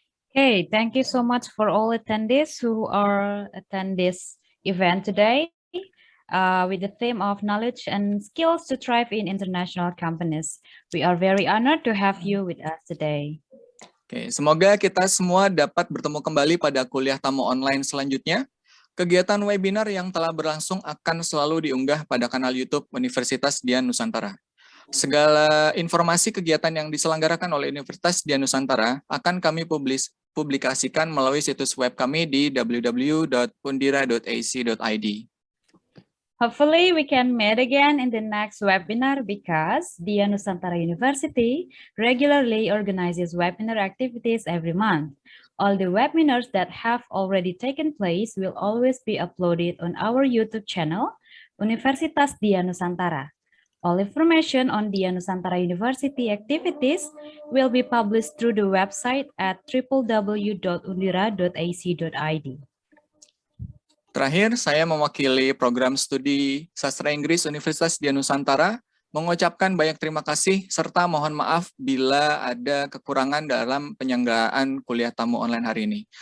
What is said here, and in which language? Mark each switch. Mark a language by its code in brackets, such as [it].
[en] Okay, thank you so much for all attendees who are attend this event today with the theme of knowledge and skills to thrive in international companies. We are very honored to have you with us today. [id] Oke, semoga kita semua dapat bertemu kembali pada kuliah tamu online selanjutnya. Kegiatan webinar yang telah berlangsung akan selalu diunggah pada kanal YouTube Universitas Dian Nusantara. Segala informasi kegiatan yang diselenggarakan oleh Universitas Dian Nusantara akan kami publikasikan melalui situs web kami di www.undira.ac.id. [en] Hopefully we can meet again in the next webinar because Dian Nusantara University regularly organizes webinar activities every month. All the webinars that have already taken place will always be uploaded on our YouTube channel, Universitas Dian Nusantara. All information on Dian Nusantara University activities will be published through the website at www.undira.ac.id. [id] Terakhir, saya mewakili program studi Sastra Inggris Universitas Dian Nusantara mengucapkan banyak terima kasih serta mohon maaf bila ada kekurangan dalam penyelenggaraan kuliah tamu online hari ini.